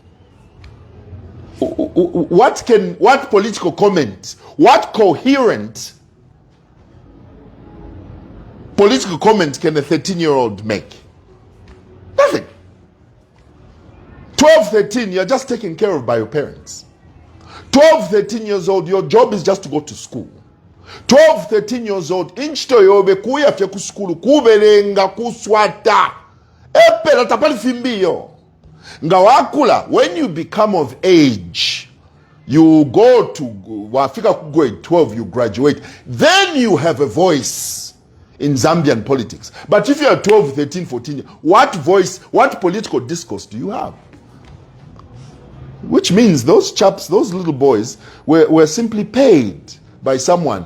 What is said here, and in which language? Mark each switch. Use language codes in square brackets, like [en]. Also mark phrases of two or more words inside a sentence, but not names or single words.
[en] What political comment, what coherent political comment can a 13-year-old make? Nothing. 12, 13, you're just taken care of by your parents. 12, 13 years old, your job is just to go to school. 12, 13 years old, [bem] inchito yobe kuya fya kuskulu, kubelenga kuswata. Epela tapali fimbiyo. Nga wakula, [en] when you become of age, you go to wafika grade 12, you graduate, then you have a voice in Zambian politics. But if you are 12, 13, 14, what voice, what political discourse do you have? Which means those chaps, those little boys, were simply paid by someone.